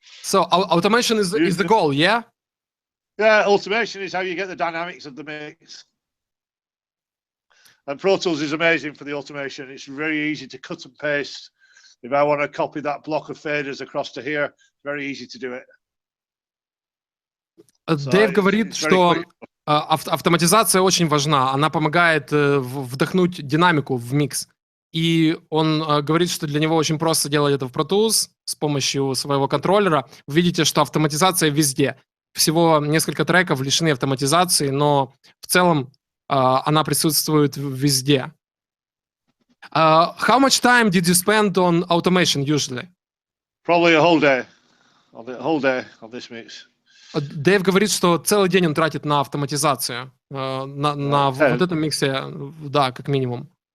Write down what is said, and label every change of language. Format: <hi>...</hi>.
<en>So automation is the goal, yeah? Yeah, automation is how you get the dynamics of the mix. And Pro Tools is amazing for the automation. It's very easy to cut and paste. If I want to copy that block of faders across to here, it's very easy to do it.</en> <ru>Дэйв говорит, что автоматизация очень важна. Она помогает вдохнуть динамику в микс. И он говорит, что для него очень просто делать это в Pro Tools с помощью своего контроллера. Вы видите, что автоматизация везде. Всего несколько треков лишены автоматизации, но в целом она присутствует везде.</ru> <en>How much time did you spend on automation usually? Probably a whole day. On this mix.</en> <ru>Дэйв говорит, что целый день он тратит на автоматизацию. На вот этом миксе, да, как минимум.</ru>